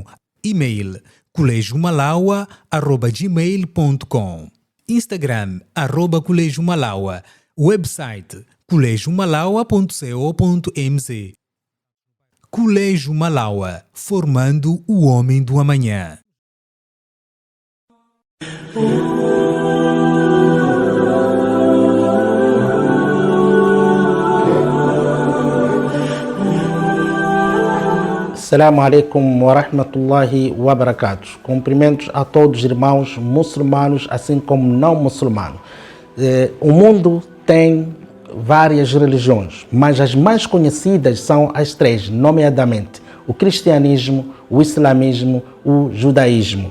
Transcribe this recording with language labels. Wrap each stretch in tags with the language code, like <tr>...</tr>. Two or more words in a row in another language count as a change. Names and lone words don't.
<pt>E-mail colegiomalaua@gmail.com. Instagram @colegiomalaua. Website colegiomalaua.co.mz. Colégio Malaua, formando o homem do amanhã.</pt> <ar>السلام عليكم ورحمة الله وبركاته.</ar> <pt>Cumprimentos a todos os irmãos muçulmanos, assim como não muçulmanos. O mundo tem várias religiões, mas as mais conhecidas são as três, nomeadamente o cristianismo, o islamismo, o judaísmo.</pt>